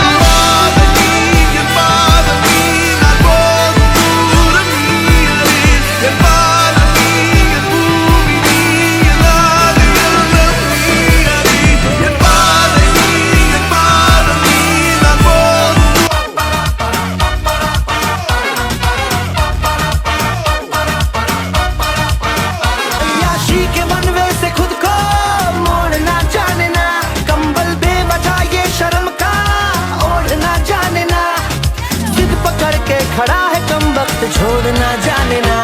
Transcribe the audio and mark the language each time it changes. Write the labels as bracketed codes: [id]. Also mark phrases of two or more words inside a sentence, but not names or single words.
[ta] என் பாதம் நீ, நான் போகும் தூரம் நீ அறி. என் பாதம் நீ, என் பூமி நீ, என் ஆதி எல்லாம் நீ அறி. என் பாதை நீ, என் பாதம் நீ, நான் போகும் [hi] याशी के मनवे से खुद को मोड़ना जाने ना, कंबल बेवजह ये शर्म का ओढ़ना जाने ना, जिद पकड़ के खड़ा है कम वक्त छोड़ना जाने ना.